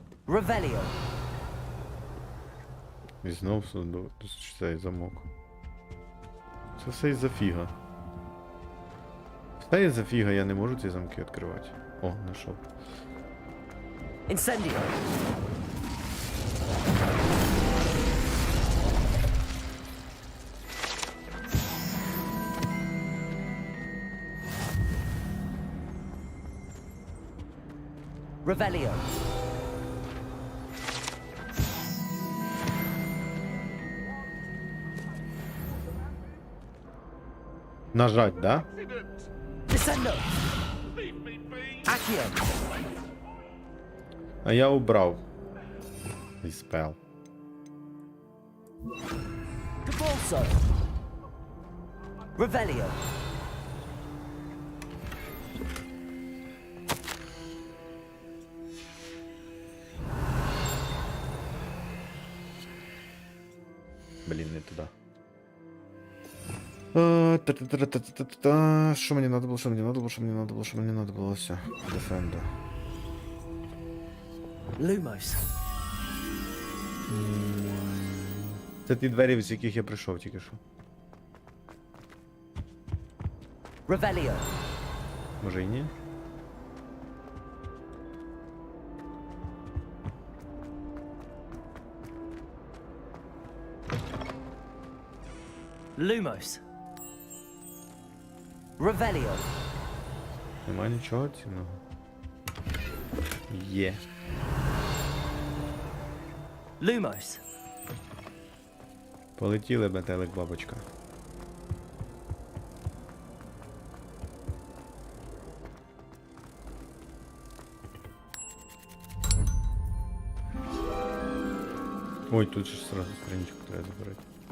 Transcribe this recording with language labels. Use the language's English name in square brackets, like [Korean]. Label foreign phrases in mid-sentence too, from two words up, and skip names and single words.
[Ukrainian] Revelio. І знов цей замок. Це все із-за фіга. Все із-за фіга, я не можу ці замки відкривати. О, знайшов. Incendio. Revelio. [Russian] Нажать, да? [Ukrainian] Descendo. Accio. А я убрав. Dispel. GeForce. Revelio. Блін, не туди. Що мені надо було, що мені надо було, що мені надо було, що мені надо було, все. Defender. Lumos. Це ті двері, з яких я прийшов тільки що. Revelio. Може і ні? Lumos. Revelio. Нема нічого цінного. Є. Lumos. Полетіли, метелик бабочка. Ой, тут же [Russian] сразу страничку [Ukrainian] треба забирати.